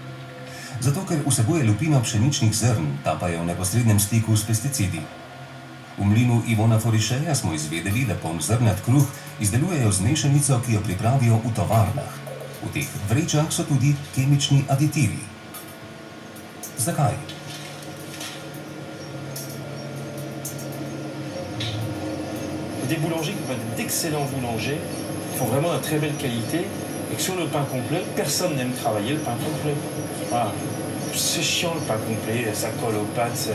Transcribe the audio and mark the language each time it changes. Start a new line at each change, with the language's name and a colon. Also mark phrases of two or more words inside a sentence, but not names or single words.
Slovenian: Zato, ker vsebuje lupino pšeničnih zrn, ta pa je v neposrednem stiku s pesticidi. V mlinu Ivona Forišeja smo izvedeli, da polnozrnat kruh izdelujejo z mešanico, ki jo pripravijo v tovarnah. V teh vrečah so tudi kemični aditivi. Zakaj?
French: Des boulangers qui peuvent être d'excellents boulangers, qui font vraiment de très belle qualité, et que sur le pain complet, personne n'aime travailler le pain complet. Voilà. C'est chiant le pain complet, ça colle aux pâtes.